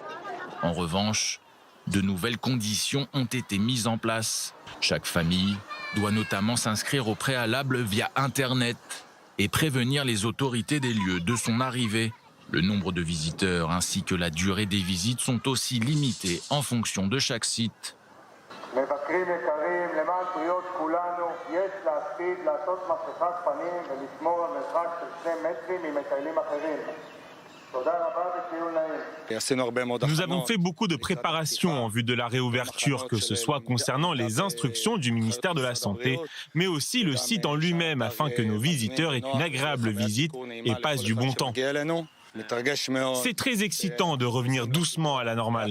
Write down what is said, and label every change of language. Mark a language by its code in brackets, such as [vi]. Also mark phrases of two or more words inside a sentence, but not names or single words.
[fr] En revanche, de nouvelles conditions ont été mises en place. Chaque famille doit notamment s'inscrire au préalable via Internet et prévenir les autorités des lieux de son arrivée. Le nombre de visiteurs ainsi que la durée des visites sont aussi limités en fonction de chaque site. [he] מבקרים יקרים, למען בריאות כולנו, יש להקפיד לעשות מסכת פנים ולשמור על מרחק של 2 מטרים ממטיילים אחרים. תודה רבה וציון נעים. [fr] Nous avons fait beaucoup de préparations en vue de la réouverture, que ce soit concernant les instructions du ministère de la Santé, mais aussi le site en lui-même, afin que nos visiteurs aient une agréable visite et passent du bon temps. C'est très excitant de revenir doucement à la normale.